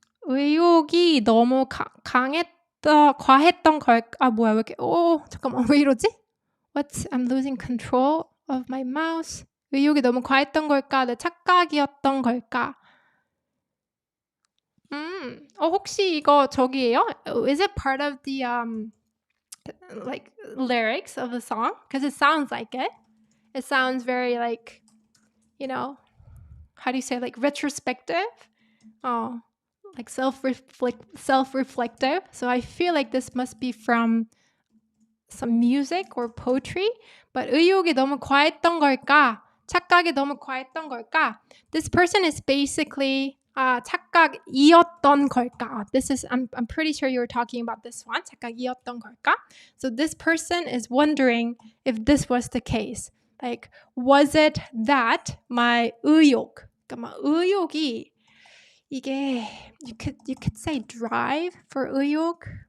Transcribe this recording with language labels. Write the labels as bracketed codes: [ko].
[ko] 의욕이 너무 과했던 걸까? 뭐야, 왜 이렇게, 잠깐만, 왜 이러지? [en] I'm losing control of my mouse. [ko] 의욕이 너무 과했던 걸까? 내 착각이었던 걸까? 혹시 이거 저기예요? [en] Is it part of the, like, lyrics of the song? Because it sounds like it. It sounds very, like, how do you say, like, retrospective? Like self-reflective. So I feel like this must be from some music or poetry. But [ko] 의욕이 너무 과했던 걸까? 착각이 너무 과했던 걸까? [en] This person is basically [ko] 착각이었던 걸까? [en] This is, I'm pretty sure you were talking about this one. [ko] 착각이었던 걸까? [en] So this person is wondering if this was the case. Like, was it that my 의욕, [ko] 그러니까 의욕이 이게 [en] you could say drive for 의욕.